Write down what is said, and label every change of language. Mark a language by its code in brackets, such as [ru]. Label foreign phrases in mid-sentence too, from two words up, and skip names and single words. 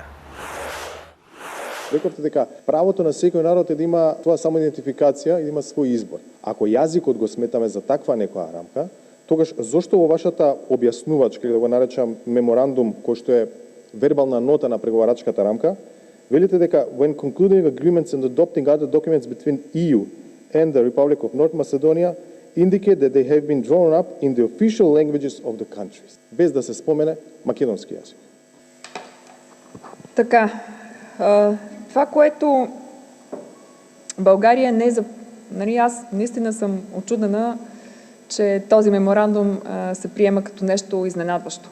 [mk] Рековте дека правото на секој народ е да има тоа самоидентификација и да има свој избор. Ако јазикот го сметаме за таква некоја рамка, тогаш зошто во вашата објаснувачка, да го наречам меморандум, кој што е вербална нота на преговарачката рамка, велите дека [en] when concluding agreements and adopting other documents between EU and the Republic of North Macedonia indicate that they have been drawn up in the official languages of the countries, [mk] без да се спомене македонски јазик. [bg] Така, това, което България не за... Нали, аз наистина съм очудена, че този меморандум се приема като нещо изненадващо.